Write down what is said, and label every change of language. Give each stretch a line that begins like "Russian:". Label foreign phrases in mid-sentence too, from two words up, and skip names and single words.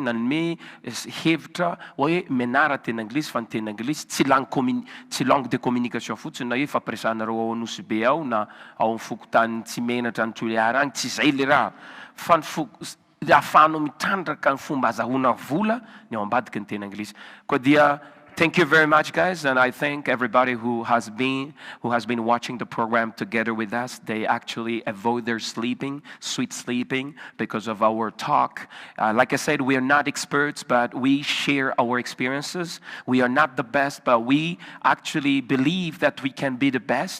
Malagasy: nanome hevitra hoe menara teny anglisy fa ny teny anglisy tsy
French: langue de communication
Malagasy: fotsiny na hoe fampiresanareo ao anosy be ao na ao amin'ny fokotany tsy menatra ny Toliara any tsy zay le raha fa ny ahafahanao mitrandraka ny fomba azahoana vola ny ao ambadiky ny teny anglisy koa dia
English: thank you very much, guys, and I thank everybody who has been watching the program together with us. They actually avoid their sleeping, sweet sleeping, because of our talk. Like I said, we are not experts, but we share our experiences. We are not the best, but we actually believe that we can be the best.